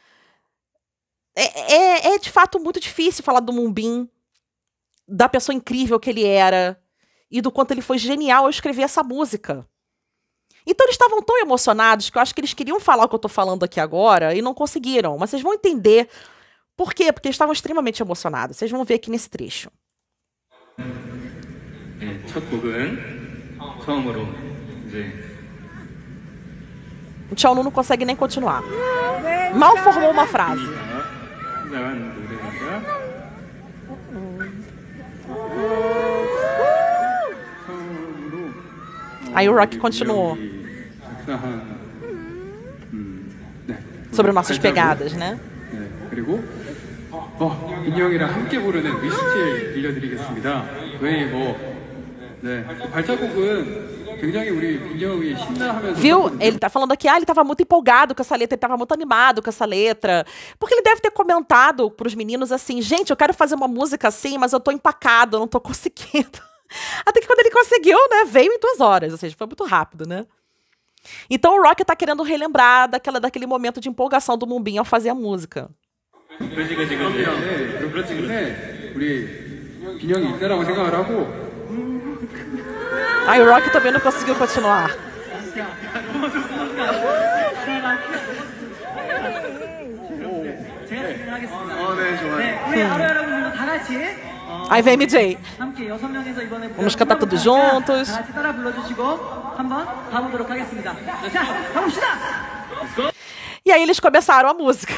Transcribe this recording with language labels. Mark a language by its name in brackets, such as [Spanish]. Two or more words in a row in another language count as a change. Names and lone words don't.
[Portuguese] É de fato muito difícil falar do Moonbin, da pessoa incrível que ele era, e do quanto ele foi genial ao escrever essa música. Então eles estavam tão emocionados que eu acho que eles queriam falar o que eu tô falando aqui agora e não conseguiram. Mas vocês vão entender por quê, porque eles estavam extremamente emocionados. Vocês vão ver aqui nesse trecho. [Korean] 첫 곡은 처음으로 이제 [Portuguese] O Cheonu não consegue nem continuar. Mal formou uma frase. [Korean] 나간 노래가 [Portuguese] Aí o Rock continuou. [Korean] 어떠한 네. [Portuguese] Sobre nossas [Korean] 발자국, [Portuguese] pegadas, né? [Korean] 네. 그리고 빈형이랑 함께 부르는 위시티에 들려드리겠습니다. 왜 네. 발자국은 굉장히 우리 빈형이 신나하면서 [Portuguese] Viu? Ele tá falando aqui, ele tava muito empolgado com essa letra, ele tava muito animado com essa letra. Porque ele deve ter comentado pros meninos assim, gente, eu quero fazer uma música assim, mas eu tô empacado, eu não tô conseguindo. Até que quando ele conseguiu, né, veio em 2 horas, ou seja, foi muito rápido, né? Então o Rocky tá querendo relembrar daquele momento de empolgação do Moonbin ao fazer a música. [Korean] 그렇지. 근데 우리 빈형이 있다라고 생각을 하고 [Portuguese] Aí o Rocky também não conseguiu continuar. Aí vem MJ. Vamos cantar todos juntos. E aí eles começaram a música.